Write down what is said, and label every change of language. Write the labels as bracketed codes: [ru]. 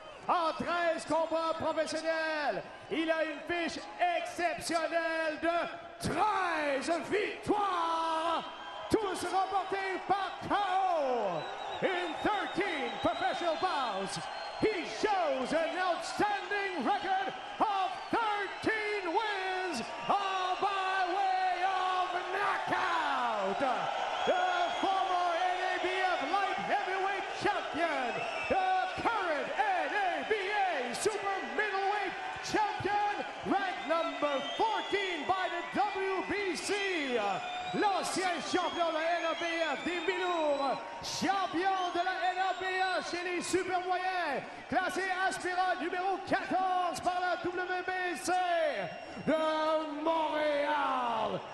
[fr] En 13 combats professionnels, il a une fiche exceptionnelle de 13 victoires, tous remportés par KO. [en] In 13 professional bouts, he shows an outstanding record of 13 wins, all by way of knockout. The former NABF light heavyweight champion, the current NABA super middleweight champion, ranked number 14 by the WBC. [fr] L'ancien champion de la NABF des mi-lourds, champion de la NABA chez les super moyens, classé aspirant numéro 14 par la WBC de Montréal.